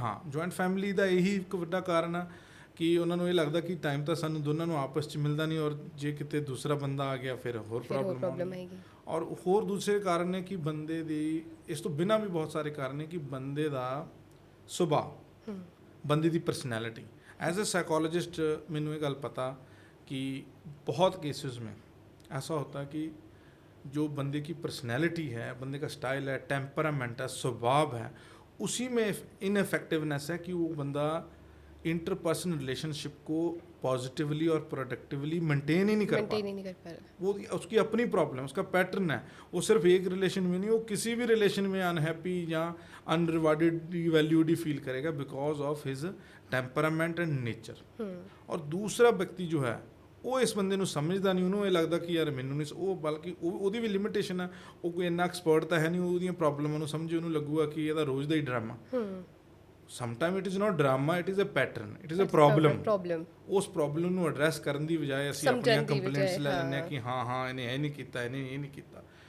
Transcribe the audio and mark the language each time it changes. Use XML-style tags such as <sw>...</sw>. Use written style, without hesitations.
<pa>Joint family ਦਾ ਇਹੀ ਇੱਕ ਵੱਡਾ ਕਾਰਨ ਆ ਕਿ ਉਹਨਾਂ ਨੂੰ ਇਹ ਲੱਗਦਾ ਕਿ ਟਾਈਮ ਤਾਂ ਸਾਨੂੰ ਦੋਨਾਂ ਨੂੰ ਆਪਸ 'ਚ ਮਿਲਦਾ ਨਹੀਂ, ਔਰ ਜੇ ਕਿਤੇ ਦੂਸਰਾ ਬੰਦਾ ਆ ਗਿਆ ਫਿਰ ਹੋਰ ਪ੍ਰੋਬਲਮ ਆਏਗੀ। ਔਰ ਹੋਰ ਦੂਸਰੇ ਕਾਰਨ ਨੇ ਕਿ ਬੰਦੇ ਦੀ, ਇਸ ਤੋਂ ਬਿਨਾਂ ਵੀ ਬਹੁਤ ਸਾਰੇ ਕਾਰਨ ਨੇ ਕਿ ਬੰਦੇ ਦਾ ਸੁਭਾਅ, ਬੰਦੇ ਦੀ ਪਰਸਨੈਲਿਟੀ।</pa> <hi>ਐਜ਼ ਅ ਸਾइकोलॉजिस्ट</hi> <pa>ਮੈਨੂੰ ਇਹ ਗੱਲ ਪਤਾ</pa> <hi>कि बहुत केसेस में ऐसा होता है कि जो बंदे की पर्सनैलिटी है, बंदे का स्टाइल है, टेम्परामेंट है, स्वभाव है, उसी में इनफेक्टिवनेस है कि वो बंदा इंटरपर्सनल रिलेशनशिप को पॉजिटिवली और प्रोडक्टिवली मेंटेन ही नहीं कर पा रहा। वो उसकी अपनी प्रॉब्लम, उसका पैटर्न है। वो सिर्फ एक रिलेशन में नहीं, वो किसी भी रिलेशन में अनहैप्पी या अनरिवार्डेड वैल्यूड ही फील करेगा</hi> <en>Because of his temperament and nature.</en> <hi>और दूसरा व्यक्ति जो है</hi> <pa>ਉਹ ਇਸ ਬੰਦੇ ਨੂੰ ਸਮਝਦਾ ਨਹੀਂ, ਉਹਨੂੰ ਇਹ ਲੱਗਦਾ ਕਿ ਯਾਰ ਮੈਨੂੰ ਨਹੀਂ, ਉਹ ਬਲਕਿ ਉਹਦੀ ਵੀ ਲਿਮਿਟੇਸ਼ਨ ਹੈ, ਉਹ ਕੋਈ ਇੰਨਾ ਐਕਸਪਰਟ ਤਾਂ ਹੈ ਨਹੀਂ, ਉਹਦੀਆਂ ਪ੍ਰੋਬਲਮਾਂ ਨੂੰ ਸਮਝੇ, ਉਹਨੂੰ ਲੱਗੂਗਾ ਕਿ ਇਹਦਾ ਰੋਜ਼ ਦਾ ਹੀ drama.</pa> <en>Sometime it is not drama, it is a pattern, it is a problem.</en> <pa>ਉਸ ਪ੍ਰੋਬਲਮ ਨੂੰ ਐਡਰੈਸ ਕਰਨ ਦੀ ਬਜਾਏ ਅਸੀਂ ਆਪਣੀਆਂ ਕੰਪਲੇਂਟਸ ਲੈ ਲੈਂਦੇ ਹਾਂ ਕਿ ਹਾਂ ਇਹਨੇ ਇਹ ਨਹੀਂ ਕੀਤਾ, ਇਹਨੇ ਇਹ ਨਹੀਂ ਕੀਤਾ।</pa>